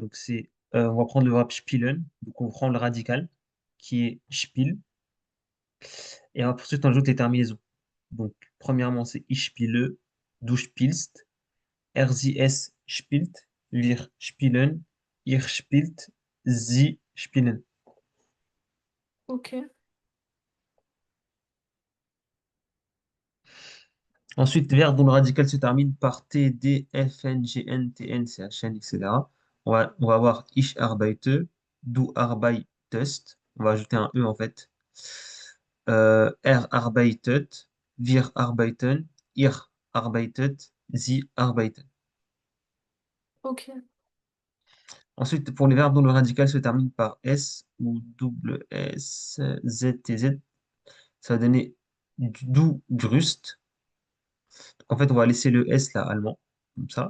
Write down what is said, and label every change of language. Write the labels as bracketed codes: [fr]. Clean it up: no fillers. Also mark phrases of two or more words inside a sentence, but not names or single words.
[fr] donc on va prendre le verbe spielen, donc on prend le radical qui est spiel, et ensuite on ajoute les terminaisons. Donc, premièrement, c'est [de] ich spiele, du spielst, er sie es spielt, wir spielen, ihr spielt, sie spielen. [fr] Ok. Ensuite, verbe dont le radical se termine par T, D, F, N, G, N, T, N, C, H, N, etc. On va avoir [de] ich arbeite, du arbeitest. [fr] On va ajouter un E en fait. [de] Er arbeitet, wir arbeiten, ihr arbeitet, sie arbeiten. [fr] Ok. Ensuite, pour les verbes dont le radical se termine par S ou double S, Z, T, Z, ça va donner [de] du grüßt. [fr] En fait, on va laisser le S là, allemand, comme ça.